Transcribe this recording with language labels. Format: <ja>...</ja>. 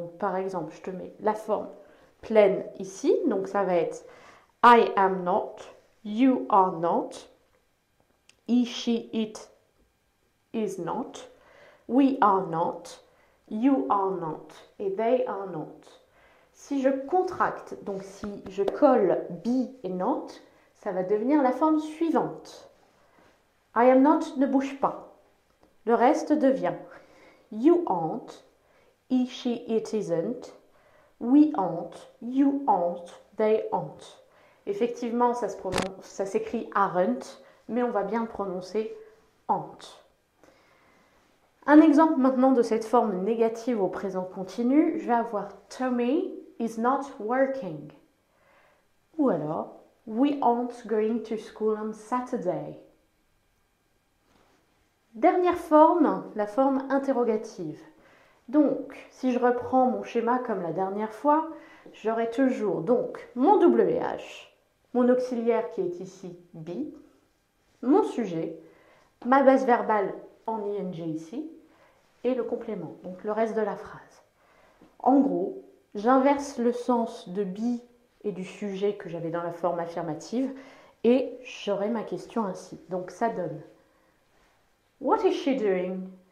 <fr>Donc par exemple, je te mets la forme pleine ici, donc ça va être</fr> <en>I am not, you are not, he, she, it is not, we are not, you are not et they are not.</en> <fr>Si je contracte, donc si je colle be et not, ça va devenir la forme suivante.</fr> <en>I am not</en> <fr>ne bouge pas. Le reste devient</fr> <en>you aren't, he, she, it isn't, we aren't, you aren't, they aren't.</en> <fr>Effectivement, ça s'écrit aren't, mais on va bien le prononcer aren't. Un exemple maintenant de cette forme négative au présent continu, je vais avoir</fr> <en>Tommy is not working.</en> <fr>Ou alors,</fr> <en>we aren't going to school on Saturday.</en> <fr>Dernière forme, la forme interrogative. Donc, si je reprends mon schéma comme la dernière fois, j'aurai toujours donc mon WH, mon auxiliaire qui est ici be, mon sujet, ma base verbale en ing ici, et le complément, donc le reste de la phrase. En gros, j'inverse le sens de be et du sujet que j'avais dans la forme affirmative Et j'aurai ma question ainsi. Donc ça donne</fr> <en>What is she doing?</en>